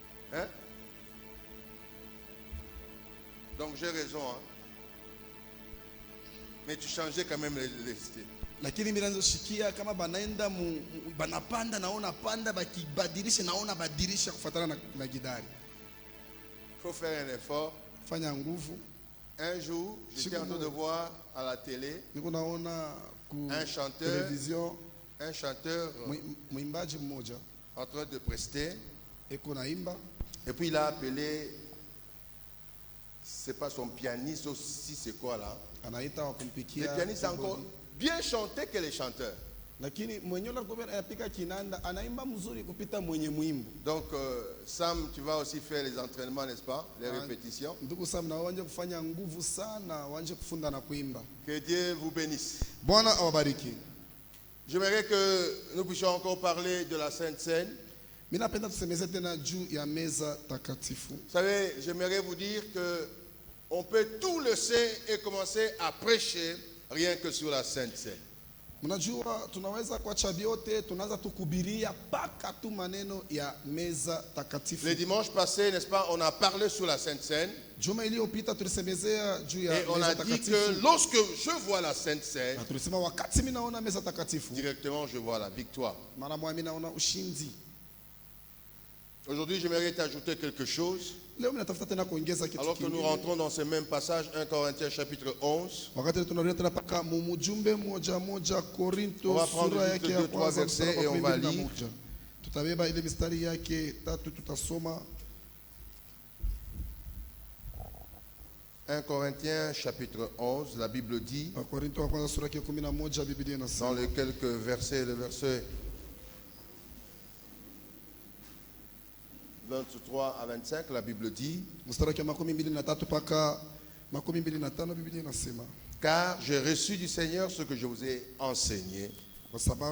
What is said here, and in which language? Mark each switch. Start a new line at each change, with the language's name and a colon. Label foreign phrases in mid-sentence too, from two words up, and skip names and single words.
French: Hein? Donc j'ai raison. Hein? Mais tu changeais quand même les styles.
Swahili: Lakini mimi nazoshikia kama banaenda banapanda naona panda bakibadilisha naona badilisha kufuatana na gidari.
French: Il faut faire un effort.
Swahili: Fanya nguvu.
French: Un jour, j'étais en train de voir à la télé un chanteur,
Swahili: mwimbaji mmoja
French: en train de prester.
Swahili: Eko naimba.
French: Et puis il a appelé, c'est pas son pianiste aussi, c'est quoi là?
Swahili: Anaita wa kumpikia.
French: Le pianiste a encore bien chanté que les chanteurs.
Swahili: Lakini mwenye anapika kinanda anaimba mzuri kupita mwenye mwimbo.
French: Donc Sam, tu vas aussi faire les entraînements, n'est-ce pas? Les répétitions.
Swahili: Ndugu Sam, na wanje kufanya nguvu sana, wanje kufunda na kuimba.
French: Que Dieu vous bénisse.
Swahili: Bwana awabariki.
French: J'aimerais que nous puissions encore parler de la Sainte Seine.
Swahili: Mimi napenda tusemeze tena juu ya meza takatifu.
French: Vous savez, j'aimerais vous dire que on peut tout laisser et commencer à prêcher rien que sur la Sainte Seine.
Swahili: Mnajua tunaweza kuacha vyote, tunaanza tukubiria paka tu maneno ya meza takatifu.
French: Le dimanche passé, n'est-ce pas, on a parlé sur la Sainte Seine.
Swahili: Juma iliyopita tulisemezea juu ya meza takatifu.
French: Et on a dit que lorsque je vois la Sainte Seine,
Swahili: tulisema wakati mimi naona meza takatifu,
French: directement je vois la victoire.
Swahili: Mara moja mimi naona ushindi.
French: Aujourd'hui, j'aimerais t'ajouter quelque chose. Alors que nous rentrons dans ce même passage, 1 Corinthiens chapitre 11. On va prendre juste 2-3 versets et on va lire. 1 Corinthiens chapitre 11, la Bible dit, dans les quelques versets, le verset 23 à 25, la Bible dit, car j'ai reçu du Seigneur ce que je vous ai enseigné, ce